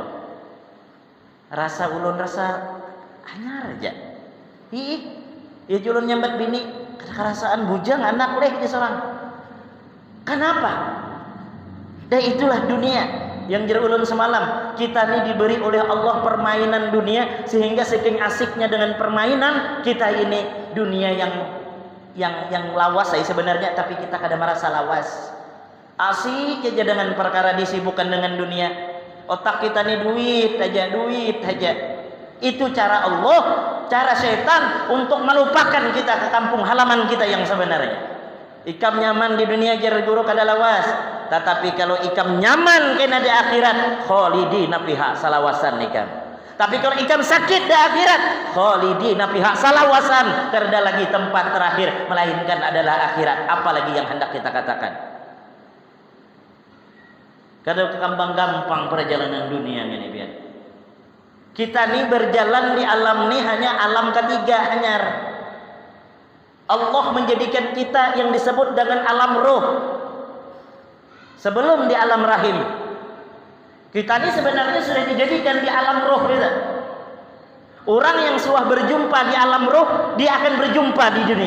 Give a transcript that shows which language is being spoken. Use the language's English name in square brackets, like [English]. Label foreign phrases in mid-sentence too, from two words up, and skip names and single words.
[Banjar] Rasa ulun rasa anyar aja. Ya ulun nyambat bini, kerasaan bujang anak leh di seorang. [Indonesian] Kenapa? Dan itulah dunia. Yang jero ulun semalam, kita ini diberi oleh Allah permainan dunia sehingga saking asiknya dengan permainan kita ini dunia yang lawas sebenarnya, tapi kita kada merasa lawas. Asik aja dengan perkara disibukkan dengan dunia. Otak kita ini duit aja. Itu cara Allah, cara setan untuk melupakan kita ke kampung halaman kita yang sebenarnya. [Banjar] Ikam nyaman di dunia jar guru kada lawas. Tetapi kalau ikam nyaman kena di akhirat, [Arabic] خالدين فيها [Banjar] salawasan ikam. Tapi kalau ikam sakit di akhirat, [Arabic] خالدين فيها [Banjar] salawasan, terda lagi tempat terakhir melainkan adalah akhirat. [Indonesian] Apalagi yang hendak kita katakan. Kada gampang perjalanan dunia ini biar. [Banjar] Kita ni berjalan di alam ni hanya alam ketiga hanyar. [Indonesian] Allah menjadikan kita yang disebut dengan alam roh. Sebelum di alam rahim. Kita ini sebenarnya sudah dijadikan di alam roh kita. Orang yang sudah berjumpa di alam roh, dia akan berjumpa di dunia.